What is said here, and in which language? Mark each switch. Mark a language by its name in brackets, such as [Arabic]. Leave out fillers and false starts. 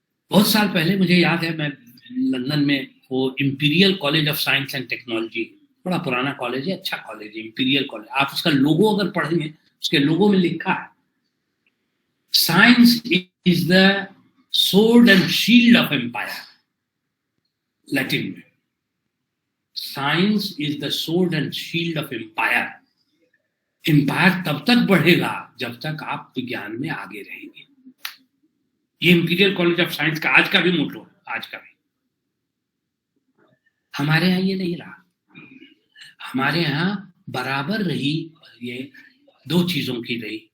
[Hindi] बहुत साल पहले मुझे याद है, मैं लंदन में वो imperial college of science and technology, बड़ा पुराना कॉलेज है, अच्छा कॉलेज है, इंपीरियल कॉलेज। आप उसका लोगो अगर पढ़ेंगे, उसके लोगो में लिखा है, [English] science is the sword and shield of empire, [Hindi] Latin में। [English] Science is the sword and shield of empire। [Hindi] Empire तब तक बढ़ेगा जब तक आप विज्ञान में आगे रहेंगे। ये इंपीरियल कॉलेज ऑफ साइंस का आज का भी मोटो है, आज का भी। हमारे यहाँ ये नहीं रहा। हमारे यहाँ बराबर रही ये दो चीजों की रही।